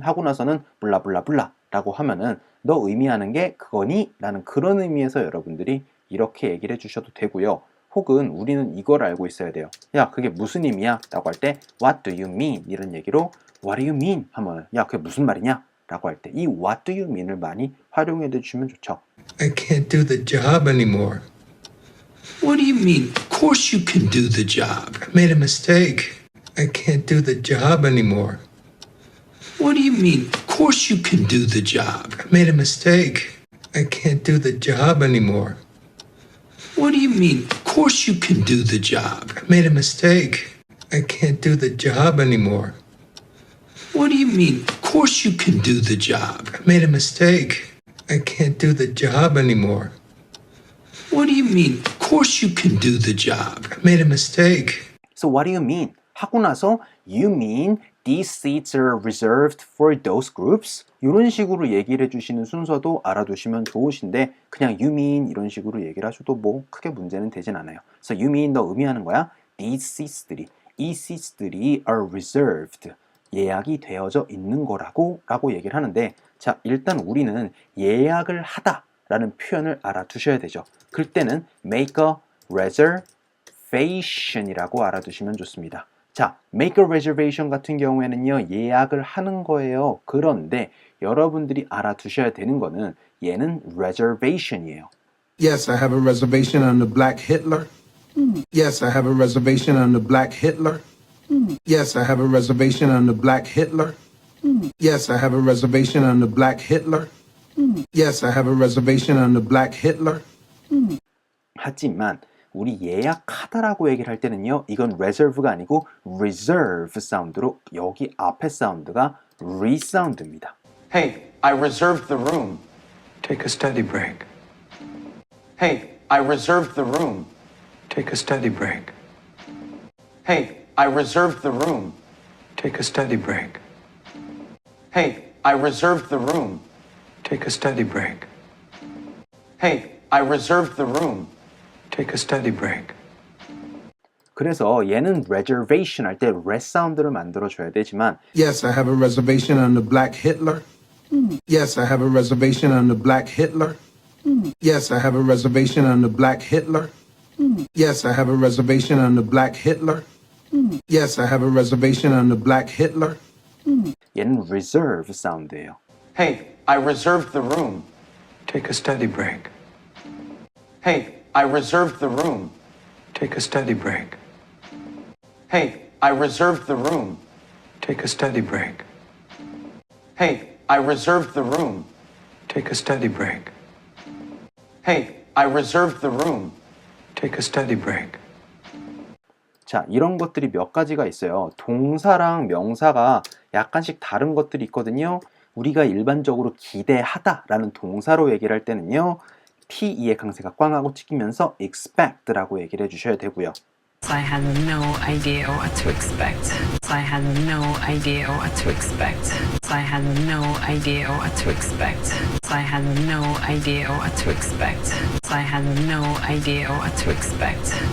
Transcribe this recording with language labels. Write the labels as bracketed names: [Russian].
[Korean] 하고 나서는 블라블라블라 라고 하면은 너 의미하는 게 그거니? 라는 그런 의미에서 여러분들이 이렇게 얘기를 해주셔도 되고요. 혹은 우리는 이걸 알고 있어야 돼요. 야, 그게 무슨 의미야? 라고 할 때 [English] What do you mean? [Korean] 이런 얘기로 [English] What do you mean? [Korean] 하면 야, 그게 무슨 말이냐? 라고 할 때 이 [English] What do you mean [Korean] 을 많이 활용해 주시면 좋죠. [English] I can't do the job anymore. What do you mean? Of course you can do the job. I made a mistake. I can't do the job anymore. What do you mean? Of course you can do the job. I made a mistake. I can't do the job anymore. What do you mean? Of course you can do the job. I made a mistake. I can't do the job anymore. What do you mean? Of course you can do the job. I made a mistake. I can't do the job anymore. What do you mean? Of course you can do the job. I made a mistake. So what do you mean? [Korean] 하고 나서 [English] you mean these seats are reserved for those groups? [Korean] 이런 식으로 얘기를 해주시는 순서도 알아두시면 좋으신데 그냥 you mean 이런 식으로 얘기를 하셔도 뭐 크게 문제는 되진 않아요. [English] So you mean [Korean] 너 의미하는 거야? These seats들이 이 seats들이 [English] are reserved [Korean] 예약이 되어져 있는 거라고 라고 얘기를 하는데 자 일단 우리는 예약을 하다 라는 표현을 알아두셔야 되죠. 그때는 make a reservation이라고 알아두시면 좋습니다. 자, make a reservation 같은 경우에는요, 예약을 하는 거예요. 그런데 여러분들이 알아두셔야 되는 거는 얘는 reservation이에요. [English] Yes, I have a reservation on the Black Hitler. Yes, I have a reservation on the Black Hitler. Yes, I have a reservation on the Black Hitler. Yes, I have a reservation on the Black Hitler. Yes, I have a reservation on the Black Hitler. [Korean] 하지만 우리 예약하다라고 얘기를 할 때는요, 이건 reserve가 아니고 reserve 사운드로 여기 앞에 사운드가 re 사운드입니다. [English] Hey, I reserved the room. Take a study break. Hey, I reserved the room. Take a study break. Hey, I reserved the room. Take a study break. Hey, I reserved the room. Take a study break. Hey, I reserved the room. Take a study break. [Korean] 그래서 얘는 reservation 할 때 re 사운드를 만들어줘야 되지만 [English] Yes, I have a reservation on the Black Hitler. Yes, I have a reservation on the Black Hitler. Yes, I have a reservation on the Black Hitler. Yes, I have a reservation on the Black Hitler. Yes, I have a reservation on the Black Hitler. [Korean] 얘는 reserve 사운드예요. [English] Hey, I reserved the room. Take a study break. Hey, I reserved the room. Take a study break. Hey, I reserved the room. Take a study break. Hey, I reserved the room. Take a study break. Hey, I reserved the room. Take a study break. [Korean] 자, 이런 것들이 몇 가지가 있어요. 동사랑 명사가 약간씩 다른 것들이 있거든요. 우리가 일반적으로 기대하다라는 동사로 얘기를 할 때는요. T2의 강세가 꽝하고 찍히면서 expect라고 얘기를 해주셔야 되고요. [English] I had no idea what to expect. I had no idea what to expect. I had no idea what to expect. I had no idea what to expect. I had no idea what to expect.